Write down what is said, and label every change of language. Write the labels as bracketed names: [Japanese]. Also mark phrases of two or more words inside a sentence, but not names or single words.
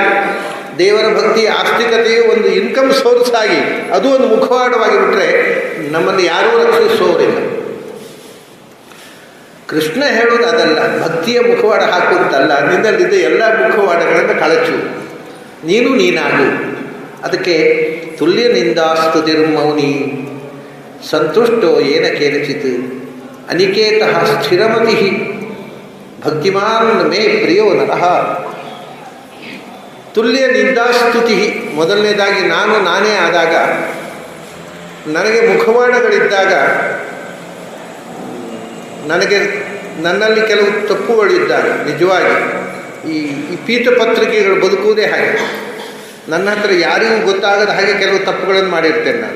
[Kannada] ದೇವರ ಭಕ್ತಿ, ಆಸ್ತಿಕತೆಯು ಒಂದು [English] income source [Kannada] ಆಗಿ ಅದು ಒಂದು ಮುಖವಾಡವಾಗಿ ಬಿಟ್ಟರೆ ನಮ್ಮನ್ನು ಯಾರೂ ರಕ್ಷಿಸೋರಿಲ್ಲ. ಕೃಷ್ಣ ಹೇಳೋದು ಅದಲ್ಲ, ಭಕ್ತಿಯ ಮುಖವಾಡ ಹಾಕುತ್ತಲ್ಲ, ನಿನ್ನಲ್ಲಿದ್ದ ಎಲ್ಲ ಮುಖವಾಡಗಳನ್ನು ಕಳಚು, ನೀನು ನೀನಾಗು. [Sanskrit] ಅದಕ್ಕೆ ತುಲ್ಯ ನಿಂದಾಸ್ತುತಿರ್ಮೌನಿ ಸಂತುಷ್ಟೋ ಏನ ಕೇನಚಿತ್ ಅನಿಕೇತಃ ಸ್ಥಿರಮತಿ ಭಕ್ತಿಮಾನ್ ಮೇ ಪ್ರಿಯೋ ನರಃ. ತುಲ್ಯ ನಿಂದಾಸ್ತುತಿ, [Kannada] ಮೊದಲನೇದಾಗಿ ನಾನೇ ಆದಾಗ, ನನಗೆ ಮುಖವಾಡಗಳಿದ್ದಾಗ, ನನ್ನಲ್ಲಿ ಕೆಲವು ತಪ್ಪುಗಳಿದ್ದಾಗ, ನಿಜವಾಗಿ ಈ ಪೀಠಪತ್ರಿಕೆಗಳು ಬದುಕುವುದೇ ಹಾಗೆ. ನನ್ನ ಹತ್ರ ಯಾರಿಗೂ ಗೊತ್ತಾಗದ ಹಾಗೆ ಕೆಲವು ತಪ್ಪುಗಳನ್ನು ಮಾಡಿರ್ತೇನೆ ನಾನು.